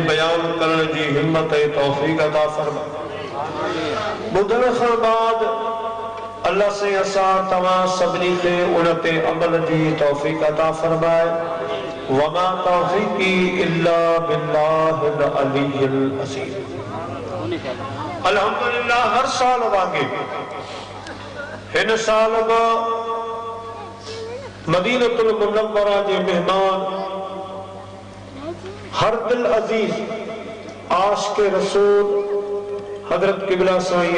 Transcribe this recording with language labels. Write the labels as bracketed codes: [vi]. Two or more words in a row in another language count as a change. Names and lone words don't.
[sd] बयान करण जी हिम्मत ऐं तौफीक अता फरमा बुधण खां बाद अल्लाह से असां तमाम सभिनी खे उन ते अमल जी तौफीक अता फरमाए [ar] وما توفيقي إلا بالله العلي العظيم [sd] अल्हम्दुलिल्लाह हर साल वांगे हिन साल मदीनतुल मुनव्वरा के मेहमान हर दिल अजीज आशिक़ रसूल हजरत किबला साईं